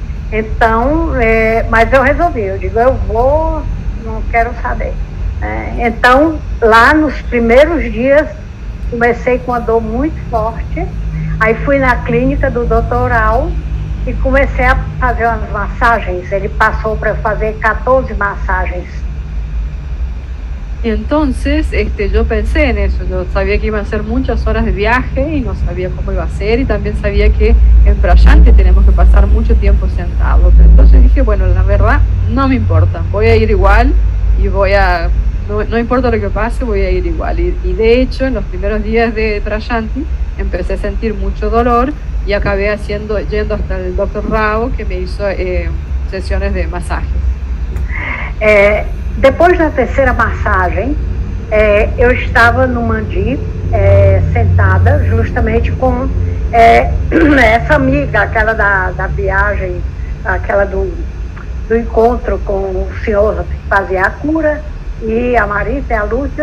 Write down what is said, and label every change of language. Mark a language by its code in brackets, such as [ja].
[pt] Então, mas eu resolvi, eu digo, eu vou, não quero saber. Então, lá nos primeiros dias, comecei com uma dor muito forte, aí fui na clínica do Dr. Al e comecei a fazer umas massagens. Ele passou para fazer 14 massagens. [es] Y entonces yo pensé en eso, yo sabía que iban a ser muchas horas de viaje y no sabía cómo iba a ser, y también sabía que en Prayanti tenemos que pasar mucho tiempo sentados. Entonces dije, bueno, la verdad no me importa, voy a ir igual y no importa lo que pase, voy a ir igual. Y de hecho, en los primeros días de Prayanti empecé a sentir mucho dolor y acabé yendo hasta el Dr. Rao, que me hizo sesiones de masajes. [pt] Depois da terceira massagem, eu estava no Mandi, sentada, justamente com essa amiga, aquela da viagem, aquela do encontro com o senhor que fazia a cura, e a Marita e a Lúcia.